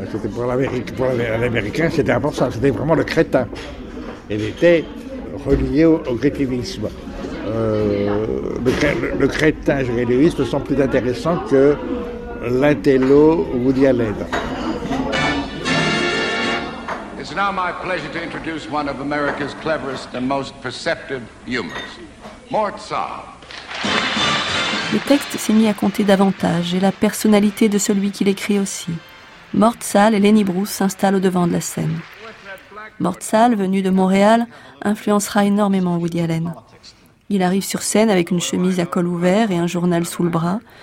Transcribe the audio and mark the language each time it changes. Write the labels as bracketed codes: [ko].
[fr] C'était pour l'Amérique, pour l'Américain, c'était important, c'était vraiment le crétin. Il était relié au crétinisme. Le crétin Jerry Lewis me semble plus intéressant que l'intello Woody Allen. [en] It's now my pleasure to introduce one of America's cleverest and most perceptive humorists, Mort Sahl. [fr] Le texte s'est mis à compter davantage et la personnalité de celui qui l'écrit aussi. Mort Sahl et Lenny Bruce s'installent au devant de la scène. Mort Sahl, venu de Montréal, influencera énormément Woody Allen. Il arrive sur scène avec une chemise à col ouvert et un journal sous le bras.